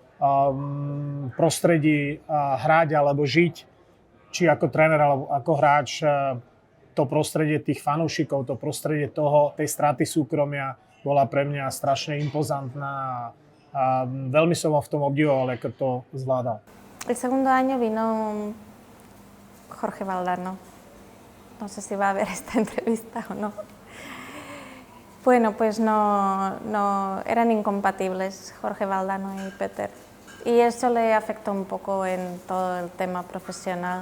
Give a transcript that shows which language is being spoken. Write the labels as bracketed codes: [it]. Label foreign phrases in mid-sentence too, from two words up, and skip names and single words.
[sk] prostredí hrať alebo žiť, či ako tréner alebo ako hráč, to prostredie tých fanúšikov, to prostredie tej straty súkromia bola pre mňa strašne impozantná a veľmi som ho v tom obdivoval, ako to zvládal. [es] El segundo año vino Jorge Valdano. No sé si va a ver esta entrevista o no. Bueno, pues no eran incompatibles Jorge Valdano y Peter. Y eso le afectó un poco en todo el tema profesional.